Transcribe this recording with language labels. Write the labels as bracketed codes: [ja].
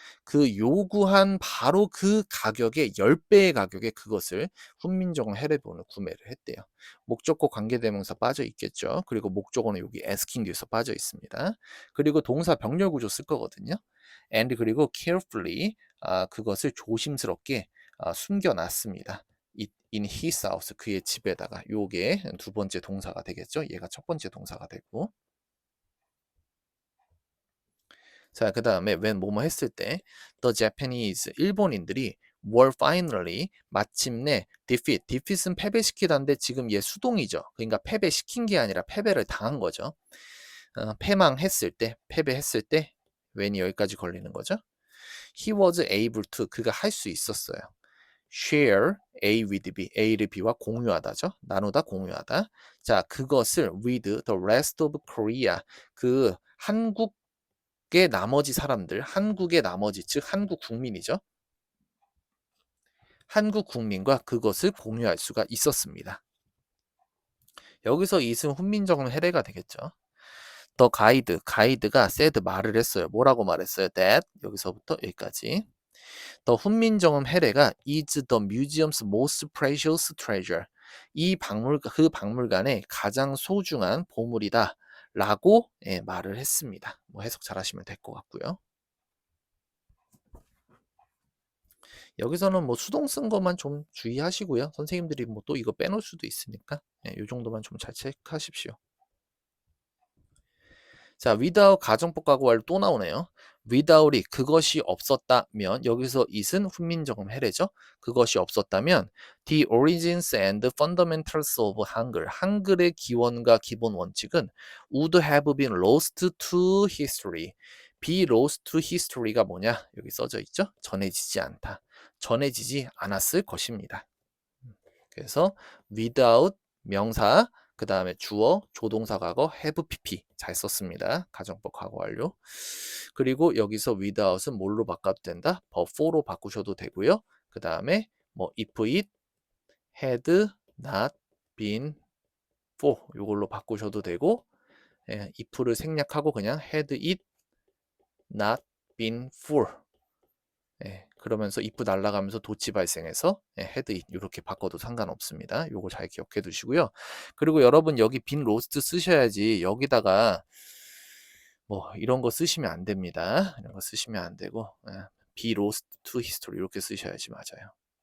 [ko] 그 요구한 바로 그 가격의 10배의 가격에 그것을 훈민정음 해례본을 구매를 했대요. 목적고 관계대명사 빠져 있겠죠. 그리고 목적어는 여기 asking 뒤에서 빠져 있습니다. 그리고 동사 병렬 구조 쓸 거거든요. and 그리고 carefully, 그것을 조심스럽게 숨겨놨습니다. in his house, 그의 집에다가. 요게 두 번째 동사가 되겠죠. 얘가 첫 번째 동사가 되고. 자, 그 다음에 when 뭐뭐 했을 때 [en] the Japanese, [ko] 일본인들이 [en] were finally, [ko] 마침내 defeat은 패배시키다인데 지금 얘 수동이죠. 그러니까 패배시킨 게 아니라 패배를 당한 거죠. 패망했을 때, 패배했을 때 when이 여기까지 걸리는 거죠. [en] he was able to, [ko] 그가 할 수 있었어요. share A with B, A를 B와 공유하다죠. 나누다, 공유하다. 자, 그것을 [en] with the rest of Korea, [ko] 그 한국의 나머지 사람들, 한국의 나머지, 즉 한국 국민이죠. 한국 국민과 그것을 공유할 수가 있었습니다. 여기서 이승 훈민정음 해례가 되겠죠. 더 가이드가 said, 말을 했어요. 뭐라고 말했어요? that, 여기서부터 여기까지. [en] 더 훈민정음 해례가 is the museum's most precious treasure. [ko] 그 박물관의 가장 소중한 보물이다. 라고 말을 했습니다. 뭐 해석 잘 하시면 될 것 같고요. 여기서는 뭐 수동 쓴 것만 좀 주의하시고요. 선생님들이 뭐 또 이거 빼놓을 수도 있으니까 이 정도만 좀 잘 체크하십시오. 자, without 가정법 과거 완료 또 나오네요. without이 그것이 없었다면, 여기서 it은 훈민정음 해례죠. 그것이 없었다면 [en] the origins and fundamentals of 한글, [ko] 한글의 기원과 기본 원칙은 [en] would have been lost to history. [ko] be lost to history가 뭐냐? 여기 써져 있죠. 전해지지 않다. 전해지지 않았을 것입니다. 그래서 without 명사, 그 다음에 주어, 조동사 과거, have pp 잘 썼습니다. 가정법 과거 완료. 그리고 여기서 without은 뭘로 바꿔도 된다? verb for로 바꾸셔도 되고요. 그 다음에 뭐 if it had not been for, 이걸로 바꾸셔도 되고, if를 생략하고 그냥 had it not been for, 그러면서 입구 날아가면서 도치 발생해서 헤드 잇 이렇게 바꿔도 상관없습니다. 요거 잘 기억해 두시고요. 그리고 여러분 여기 빈 로스트 쓰셔야지 여기다가 뭐 이런 거 쓰시면 안 됩니다. 이런 거 쓰시면 안 되고 be lost to history 이렇게 쓰셔야지 맞아요.